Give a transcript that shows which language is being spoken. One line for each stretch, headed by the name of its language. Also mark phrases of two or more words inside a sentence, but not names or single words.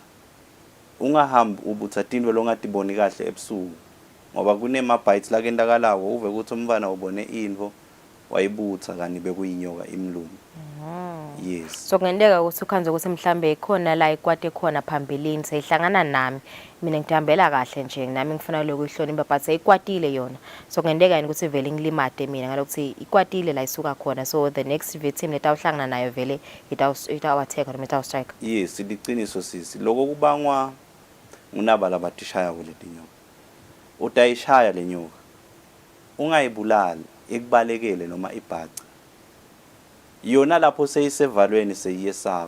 Swati: Ungahambi ubuthathindwe longatiboni kahle ebusuku ngoba kunema bites la kendakalawo uve ukuthi umfana ubone info wayibutha kani bekuyinyoka imlungu.
English: Yes.
Swati: So kungenteka ukuthi ukhanze ukuthi mhlambe ikhona la ikwate khona phambilini seyihlangana nami, mina ngithambela kahle nje nami ngifuna lokuyihlonipha but seyikwatile yona. So kungenteka yini ukuthi vele ngilimade mina ngalokuthi ikwatile la isuka khona,
English: so the next victim
Swati: letawuhlangana nayo vele itawatheka noma itawustrike. Yes, liciniso sisi. Lokho kubangwa ngunaba labatishaya kuletinyoka. Utayishaya lenyoka, ungayibulali ekubalekele noma ibhaca. Yona lapho seyisevalweni seyiyesaba.